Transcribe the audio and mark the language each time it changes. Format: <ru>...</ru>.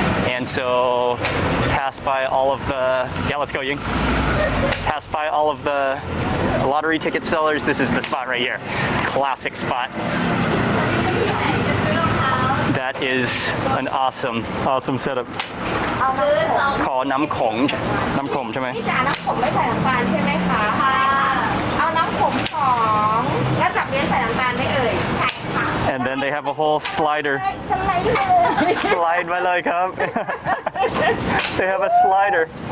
<en>And so pass by all of the, yeah, let's go, Ying. Pass by all of the lottery ticket sellers. This is the spot right here. Classic spot. That is an awesome setup.</en> <th>ขอน้ำขมใช่ไหม พี่จ๋าน้ำขมไม่ใส่น้ำตาลใช่ไหมคะเอาน้ำขม2แล้วจับเลี้ยงใส่น้ำตาลไหมเอ่ยใช่ค่ะ</th> <en>And then they have a whole slider. Slide</en> <th>มาเลยครับ</th> <en>They have a slider.</en>